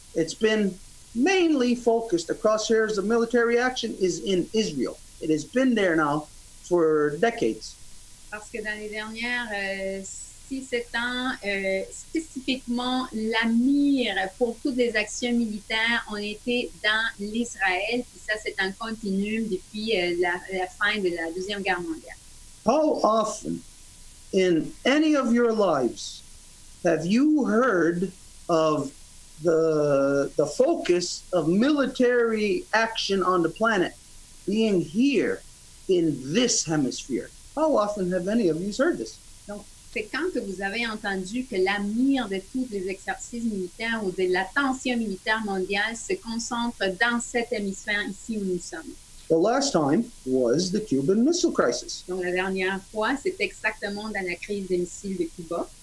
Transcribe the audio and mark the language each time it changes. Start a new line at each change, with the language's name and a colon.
English: It's been mainly focused. The crosshairs of military action is in Israel. It has been there now for decades.
French: Parce que dans les dernières 6-7 ans, spécifiquement, la mire pour toutes les actions militaires ont été dans l'Israël. Puis ça, c'est un continuum depuis la fin de la Deuxième Guerre mondiale.
English: How often in any of your lives have you heard of the focus of military action on the planet being here in this hemisphere? How often have any of you heard this?
French: Donc, c'est quand que vous avez entendu que la mire de tous les exercices militaires ou de l'attention militaire mondiale se concentre dans cet hémisphère ici où nous sommes.
English: The last time was the Cuban Missile Crisis.
French: Donc, la dernière fois, c'était exactement dans la crise des missiles de Cuba.